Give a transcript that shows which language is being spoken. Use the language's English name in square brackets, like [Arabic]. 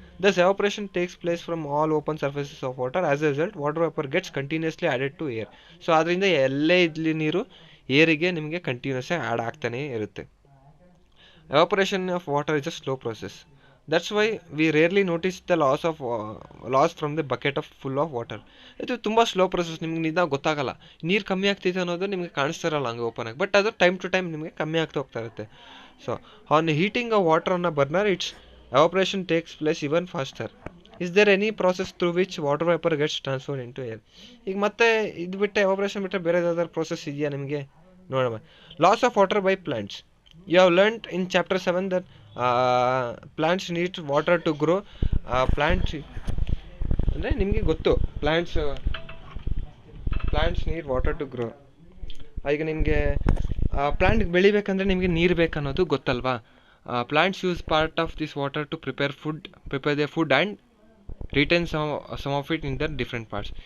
[English] Thus evaporation takes place from all open surfaces of water. As a result, water vapor gets continuously added to air. [Kannada] So ಅದರಿಂದ ಎಲ್ಲೇ ಇದ್ಲಿ ನೀರು ಏರಿಗೆ ನಿಮಗೆ continuous ಆಗಿ add ಆಗ್ತಾನೇ ಇರುತ್ತೆ. [English] Evaporation of water is a slow process. That's why we rarely notice the loss from the bucket of full of water. [Kannada] ಇದು ತುಂಬ slow process, ನಿಮ್ಗೆ ನಿಧಾನ ಗೊತ್ತಾಗಲ್ಲ. ನೀರು ಕಮ್ಮಿ ಆಗ್ತಿದೆ ಅನ್ನೋದು ನಿಮಗೆ ಕಾಣಿಸ್ತಾರಲ್ಲ ಹಂಗೆ ಓಪನ್ ಆಗಿ, ಬಟ್ ಅದು ಟೈಮ್ ಟು ಟೈಮ್ ನಿಮಗೆ ಕಮ್ಮಿ ಆಗ್ತಾ ಹೋಗ್ತಾ ಇರುತ್ತೆ. [English] So on heating a water on a burner, it's evaporation takes place even faster. Is there any process through which water vapor gets transferred into air? [Kannada] ಈಗ ಮತ್ತೆ ಇದು ಬಿಟ್ಟರೆ ಎವಾಪರೇಷನ್ ಬಿಟ್ಟರೆ ಬೇರೆ ಯಾವ್ದಾದ್ರು ಪ್ರೋಸೆಸ್ ಇದೆಯಾ ನಿಮಗೆ? ನೋಡೋಣ. [English] Loss of water by plants. You have learned in chapter 7 that plants need water to grow. Plants [Kannada] ಅಂದರೆ ನಿಮಗೆ ಗೊತ್ತು, [English] Plants need water to grow. [Kannada] ಈಗ ನಿಮಗೆ ಪ್ಲಾಂಟ್ ಬೆಳಿಬೇಕಂದ್ರೆ ನಿಮಗೆ ನೀರು ಬೇಕನ್ನೋದು ಗೊತ್ತಲ್ವಾ? [English] Plants use part of this water to prepare their food and retain some of it in their different parts.